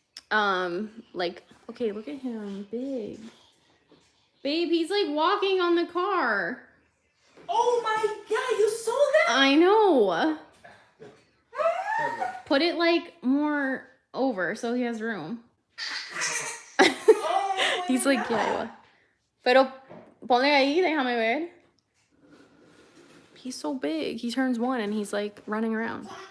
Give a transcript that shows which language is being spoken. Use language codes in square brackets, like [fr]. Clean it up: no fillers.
[en] Like, okay, look at him, big. Babe, he's like walking on the car. Oh my God, you saw that? I know. Put it like more over so he has room. Oh He's like, yeah. [es] Pero ponle ahí, déjame ver. [en] He's so big. He turns 1 and he's like running around.